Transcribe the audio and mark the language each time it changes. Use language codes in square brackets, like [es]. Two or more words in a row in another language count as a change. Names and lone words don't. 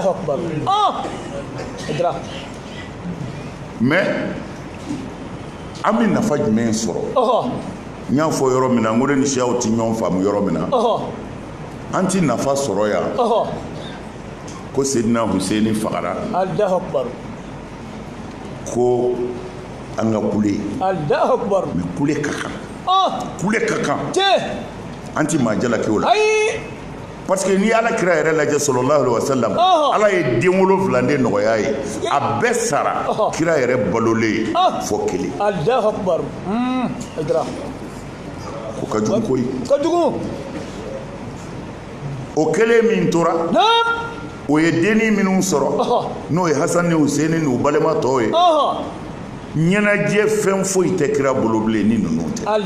[bm] mais an bɛ nafa jumɛn sɔrɔ n y'a fɔ yɔrɔ min na n ko ne ni siyaw ti ɲɔgɔn faamu yɔrɔ min na an ti nafa sɔrɔ yan ko Seydina Hussein fagara ko an ka kule mais kule ka kan an ti maa jalaki o la [fr] parce que [bm] n'i ye Alakira yɛrɛ lajɛ [ar] صلى الله عليه وسلم [bm] Ala ye den 7 de nɔgɔya ye a bɛɛ sara kira yɛrɛ balolen fɔ kelen o ka jugu koyi o kelen min tora o ye dennin minnu sɔrɔ n'o ye Hasan ni Hussein n'u balima tɔw ye ɲɛnajɛ fɛn foyi tɛ kira bolo bilen ni ninnu tɛ